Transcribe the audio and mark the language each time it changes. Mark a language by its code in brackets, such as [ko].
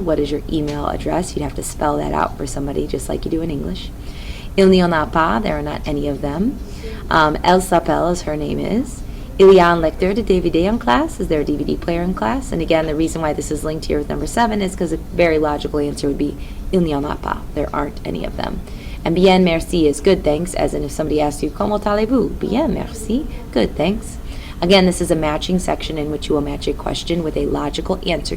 [en] What is your email address? You'd have to spell that out for somebody just like you do in English. [fr] Il n'y en a pas, [en] there are not any of them. [fr] Elle s'appelle, [en] as her name is. [fr] Il y a un lecteur de DVD en classe. [en] Is there a DVD player in class? And again, the reason why this is linked here with number 7 is because a very logical answer would be [fr] il n'y en a pas. [en] There aren't any of them. And [fr] bien merci [en] is good thanks, as in if somebody asks you, [fr] comment allez-vous? Bien merci. [en] Good thanks. Again, this is a matching section in which you will match a question with a logical answer.